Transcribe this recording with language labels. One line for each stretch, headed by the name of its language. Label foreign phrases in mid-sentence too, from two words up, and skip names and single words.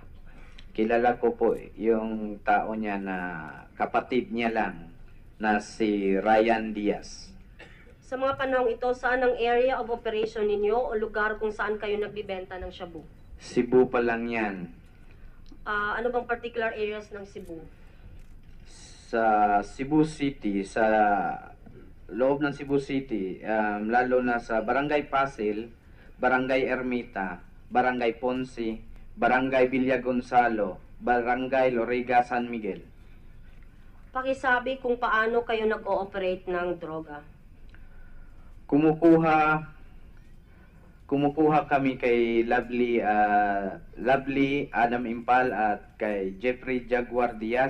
Filipino: Kilala ko po yung tao niya na kapatid niya lang na si Ryan Diaz. Sa mga panahong ito, saan ang
English: area of operation
Filipino: ninyo o lugar kung saan kayo nagbibenta ng shabu? Cebu pa lang yan. Ano bang particular areas ng Cebu? Sa Cebu City, sa loob ng Cebu City, lalo na sa Barangay Pasil, Barangay Ermita, Barangay Ponce, Barangay Villa Gonzalo, Barangay Loriga, San Miguel. Pakisabi kung paano kayo nag-ooperate ng droga. Kumukuha kami kay Lovely Adam Impal at kay Jeffrey Jaguar Diaz.